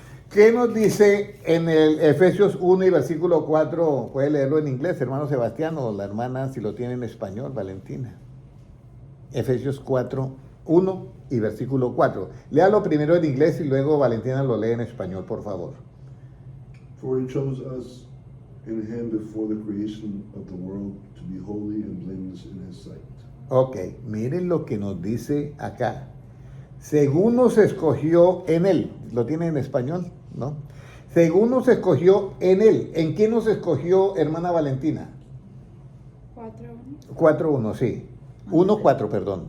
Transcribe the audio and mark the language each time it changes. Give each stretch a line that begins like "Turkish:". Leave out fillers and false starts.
Spanish: ¿Qué nos dice en el Efesios 1 y versículo 4? Puede leerlo en inglés, hermano Sebastián, o la hermana, si lo tiene en español, Valentina. Efesios 4, 1 y versículo 4. Léalo primero en inglés y luego Valentina lo lee en español, por favor.
English: For he chose us in him before the creation of the world to be holy and blameless in his sight.
Spanish: Ok, miren lo que nos dice acá. Según nos escogió en él, ¿lo tiene en español? ¿No? Según nos escogió en él. ¿En quién nos escogió, hermana Valentina? 4:1, sí. 1:4, perdón.